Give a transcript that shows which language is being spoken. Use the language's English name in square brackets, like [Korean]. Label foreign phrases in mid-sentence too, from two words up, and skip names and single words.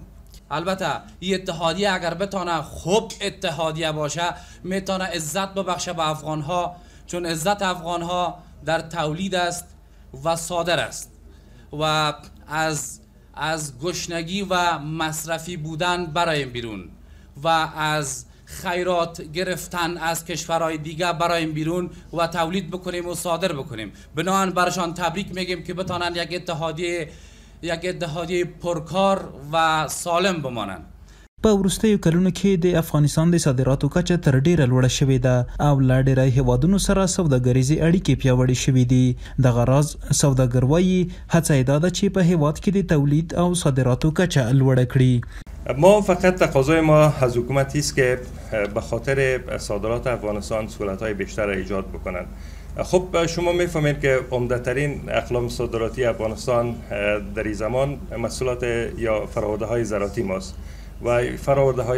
[Persian] البته این اتحادیه اگر بتانه خوب اتحادیه باشه میتونه عزت ببخشه به افغانها، چون عزت افغانها در تولید است و صادر است و از گشنگی و مصرفی بودن برایم بیرون و از خیرات گرفتن از کشورهای دیگه برایم بیرون و تولید بکنیم و صادر بکنیم. بنابراین برشان تبریک میگیم که بتانند یک اتحادیه پرکار و سالم بمانند. [Pashto] په وروستیو کلونو کې د افغانستان د صادراتو کچه تر ډیره لوړه شوې ده او له ډیری هیوادونو سره سوداګریزې اړیکې پیاوړې شوې دي. دغه راز سوداګر وایي هڅه یې دا ده چې په هیواد کې د تولید او صادراتو کچه لوړه کړي. [Persian] ما فقط تقاضای ما از حکومتی است که به خاطر صادرات افغانستان سهولت‌های بیشتر ایجاد بکنند. خب شما میفهمید که عمده‌ترین اقلام صادراتی افغانستان در این زمان محصولات یا فرآورده‌های زراعتی ماست و فرآورده‌های